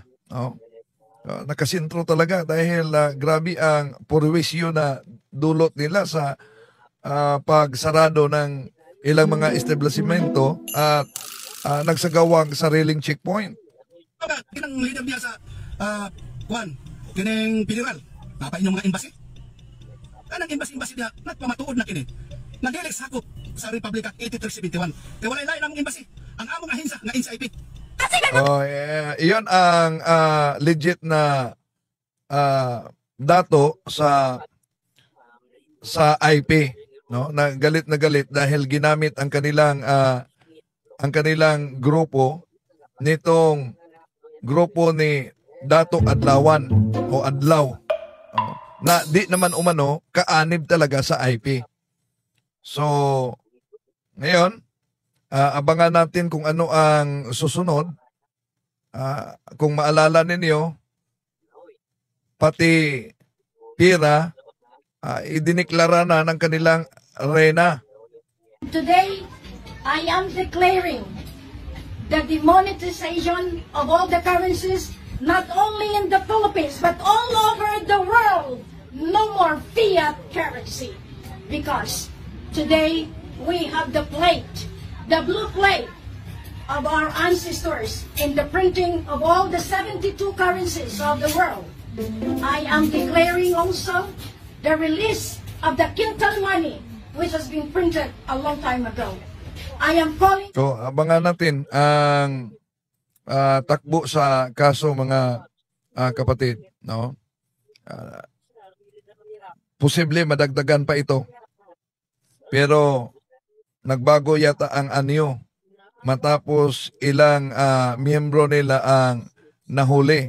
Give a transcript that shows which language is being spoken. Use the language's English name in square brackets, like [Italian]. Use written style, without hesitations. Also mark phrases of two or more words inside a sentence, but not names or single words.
[Filipino] Nakasintro talaga dahil grabe ang purwisyo na dulot nila sa pagsarado ng ilang mga establishmento at nagsagawang sariling checkpoint. [Cebuano] Kinang leader niya sa kinang federal, papain yung mga embassy. Kanang embassy niya, nagpamatuod na kini. Nagdili sakop sa Republic Act 8371. Kaya walay lain among embassy. Ang among ahensya nga NCIP. Oh, [Filipino] iyon ang legit na dato sa IP, no? Na galit dahil ginamit ang kanilang grupo nitong grupo ni Dato Adlawan o Adlaw. Na di naman umano kaanib talaga sa IP. So, ngayon, abangan natin kung ano ang susunod. Kung maalala ninyo, pati Pira, idiniklara na ng kanilang reyna. [English] Today, I am declaring the demonetization of all the currencies, not only in the Philippines, but all over the world. No more fiat currency. Because today, we have the plate, the blue plate of our ancestors in the printing of all the 72 currencies of the world. I am declaring also the release of the quintal money which has been printed a long time ago. I am calling... [Filipino] So, abangan natin ang takbo sa kaso, mga kapatid, no? Posible madagdagan pa ito. Pero nagbago yata ang anyo matapos ilang miyembro nila ang nahuli.